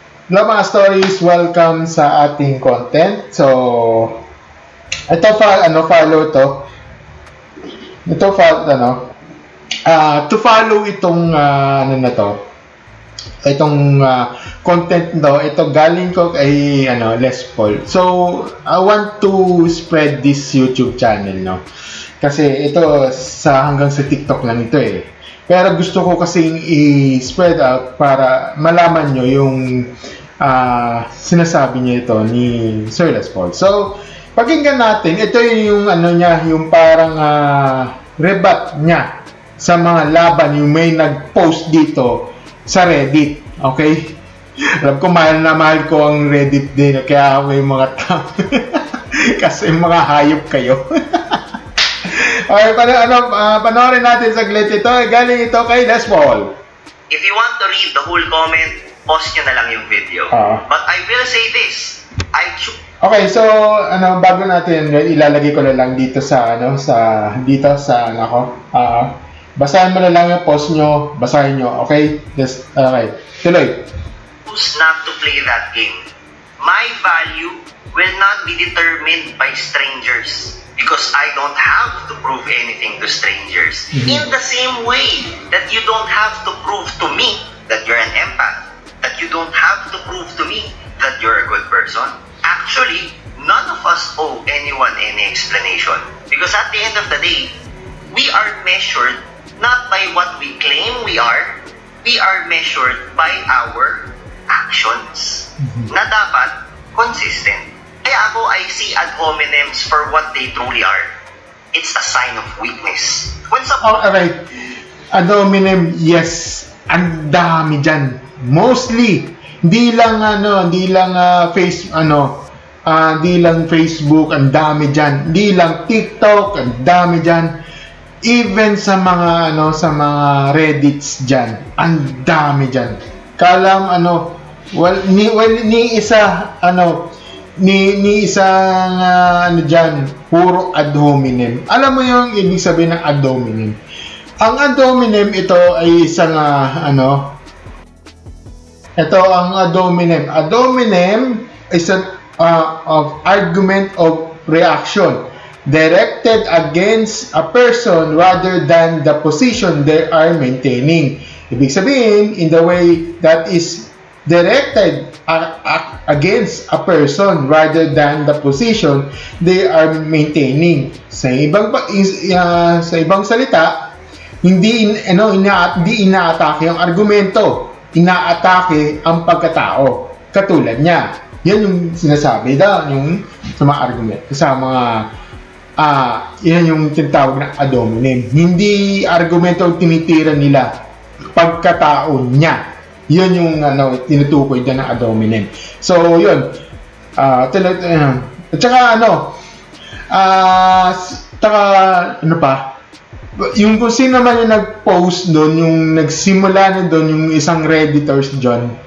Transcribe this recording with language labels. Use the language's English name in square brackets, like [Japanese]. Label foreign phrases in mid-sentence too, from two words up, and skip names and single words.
[Filipino] Hello mga stories, welcome sa ating content. So, ito follow to. Ito to follow itong itong content ito galing ko kay Les Paul. [English] So, I want to spread this YouTube channel, no. [Filipino] Kasi ito hanggang sa TikTok lang ito eh. Pero gusto ko kasing i-spread out para malaman nyo yung sinasabi niya ito ni Sir Les Paul. So, pakinggan natin. Ito yung yung parang rebut niya sa mga laban yung may nag-post dito sa Reddit. Okay? Alam ko, mahal na mahal ko ang Reddit din. Kaya may mga tao. Kasi mga hayop kayo. Okay, panoorin natin saglit ito. Galing ito kay Les Paul. [English] If you want to read the whole comment, [Filipino] pause nyo na lang yung video. [English] But I will say this. [Filipino] Okay, so bago natin ilalagay ko na lang dito basahin mo na lang yung post nyo, basahin nyo, okay? Yes, okay. Tuloy. [English] Choose not to play that game. My value will not be determined by strangers because I don't have to prove anything to strangers. In the same way that you don't have to prove to me that you're an empath, that you don't have to prove to me that you're a good person. Actually, none of us owe anyone any explanation because at the end of the day, we are measured not by what we claim we are measured by our actions [Filipino] na dapat [English] consistent. [Filipino] Kaya ako, [English] I see ad hominems for what they truly are. It's a sign of weakness. When okay. Ad hominem, yes. [Filipino] Ang dami dyan. Mostly, hindi lang Facebook, ang dami dyan. Hindi lang TikTok, ang dami dyan. Even sa mga Reddits dyan, ang dami dyan. Kalam dyan, puro ad hominem. Alam mo yung ibig sabihin ng ad hominem? Ang ad hominem ito ay isang ito ang ad hominem. [English] Ad hominem is an argument of reaction directed against a person rather than the position they are maintaining. [Filipino] Ibig sabihin, [English] in the way that is directed against a person rather than the position they are maintaining. [Filipino] Sa ibang salita, hindi inaatake ang argumento, inaatake ang pagkatao. Katulad niya. Yan yung sinasabi yung sa mga argument, sa mga yan yung tinatawag na ad hominem. Hindi argumento ang tinitira nila, pagkatao niya. Yun yung tinutukoy dyan ng ad hominem. So yun, at saka yung kung sino naman yung nag-post doon, yung nagsimula na doon, yung isang Redditors dyan.